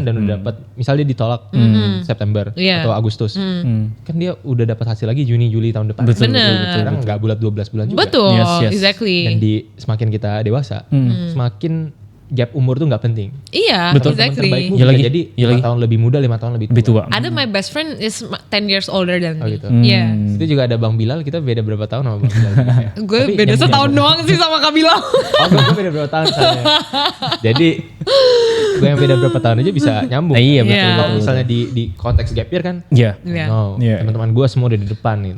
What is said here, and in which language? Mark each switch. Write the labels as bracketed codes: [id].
[id] dan udah dapat, misalnya dia ditolak September atau Agustus. Kan dia udah dapat hasil lagi Juni, Juli tahun depan. Betul. Sekarang gak bulat 12 bulan juga. Betul, [en] Yes. exactly. [id] Dan semakin kita dewasa, semakin gap umur tuh gak penting. Iya, betul. [en] exactly. [id] Terbaikmu bisa jadi 5 tahun lebih muda, 5 tahun lebih tua. Ada [en] my best friend is 10 years older than me. [id] Gitu. Iya. Itu juga ada Bang Bilal, kita beda berapa tahun sama Bang Bilal. Gue beda setahun doang sih sama Kak Bilal. Gue beda berapa tahun soalnya. Jadi gue yang beda berapa tahun aja bisa nyambung. Iya betul. Iya. Kalau misalnya di konteks gap year kan, Iya. teman-teman gue semua udah di depan gitu.